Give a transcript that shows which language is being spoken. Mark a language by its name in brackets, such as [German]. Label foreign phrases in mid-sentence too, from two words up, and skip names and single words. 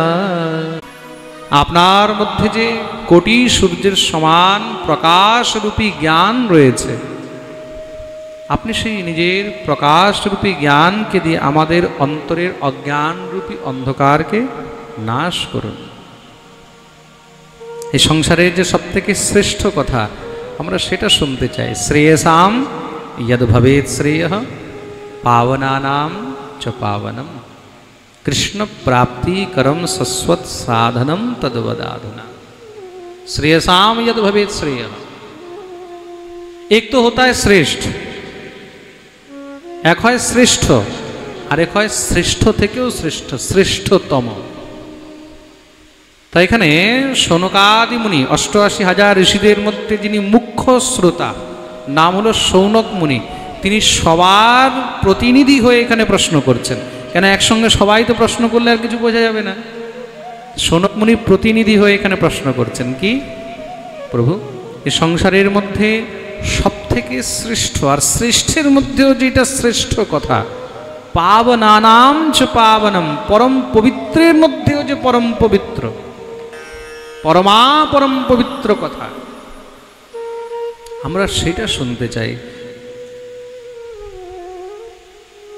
[Bangla] আপনার মধ্যে যে কোটি সূর্যের সমান প্রকাশরূপী জ্ঞান রয়েছে, আপনি সেই নিজের প্রকাশরূপী জ্ঞানকে দিয়ে আমাদের অন্তরের অজ্ঞানরূপী অন্ধকারকে নাশ করুন। এই সংসারের যে সবথেকে শ্রেষ্ঠ কথা আমরা সেটা শুনতে চাই। [Sanskrit] শ্রেয়সাম यद भवेत् श्रेयः पावनानां च पावनम कृष्ण प्राप्ति करम सस्वत साधनम तद्वदाधुना। श्रेयसाम यद भवेत् श्रेयः, [Hindi] एक तो होता है श्रेष्ठ, एक है श्रेष्ठ, और एक है श्रेष्ठ [Bangla] থেকেও শ্রেষ্ঠ, শ্রেষ্ঠতম। তাই এখানে শৌনকাদি মুনি ৮৮,০০০ ঋষিদের মধ্যে যিনি মুখ্য শ্রোতা, নাম হলো শৌনক মুনি। তিনি সবার প্রতিনিধি হয়ে এখানে প্রশ্ন করছেন। কেন একসঙ্গে সবাই তো প্রশ্ন করলে আর কিছু বোঝা যাবে না। শৌনক মুনি প্রতিনিধি হয়ে এখানে প্রশ্ন করছেন কি, প্রভু এই সংসারের মধ্যে সব থেকে শ্রেষ্ঠ, আর শ্রেষ্ঠের মধ্যেও যেটা শ্রেষ্ঠ কথা, [Sanskrit] পাবনানাম চ পাবনম, [Bangla] পরম পবিত্রের মধ্যেও যে পরম পবিত্র, পরমা পরম পবিত্র কথা, আমরা সেটা শুনতে চাই।